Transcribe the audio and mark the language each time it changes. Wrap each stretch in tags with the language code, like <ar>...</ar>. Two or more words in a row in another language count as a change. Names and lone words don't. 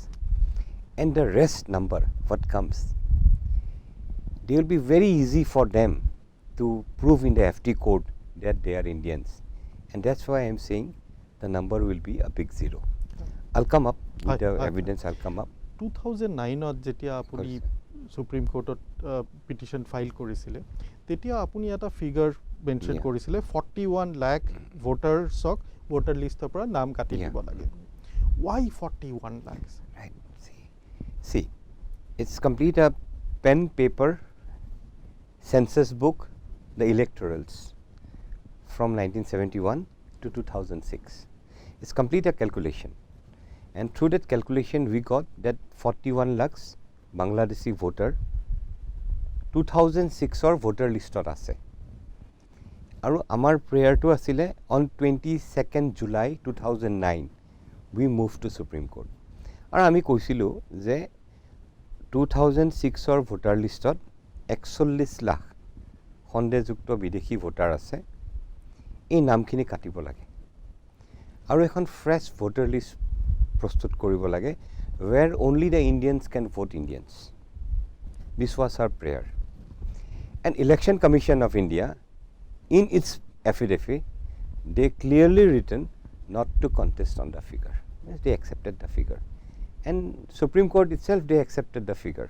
<en>And the rest number, what comes, it will be very easy for them to prove in the FT code that they are Indians, and that's why I am saying the number will be a big zero. I'll come up with the evidence. I'll come up.</en> <as>2009 যেতিয়া আপুনি সুপ্ৰিম কোৰ্টত</as> <en>petition file</en> <as>কৰিছিলে তেতিয়া আপুনি এটা</as> <en>figure mention</en> <as>কৰিছিলে 41 লাখ</as> <en>votersক voter listৰ</en> <as>পৰা নাম কাটি দিব লাগে।</as> <en>Why 41 lakhs? Right. See, it's complete a pen paper census book, the electorals from 1971 to 2006. It's complete a calculation, and through that calculation we got that 41 lakhs Bangladeshi voter 2006</en> <as>or voter listot ase. আৰু আমাৰ prayer তো আছিলে</as> <en>on 22nd July 2009 we moved to Supreme Court.</en> <as>আৰু আমি কৈছিলোঁ যে 2006 ৰ voter listত</as> <en>41 লাখ সন্দেহযুক্ত বিদেশী ভোটাৰ আছে, এই নামখিনি কাটিব লাগে আৰু এখন fresh voter list প্ৰস্তুত কৰিব লাগে where only the Indians can vote Indians. This was our prayer, and Election Commission of India in its affidavit they clearly written not to contest on the figure. They accepted the figure, and Supreme Court itself they accepted the figure.</en>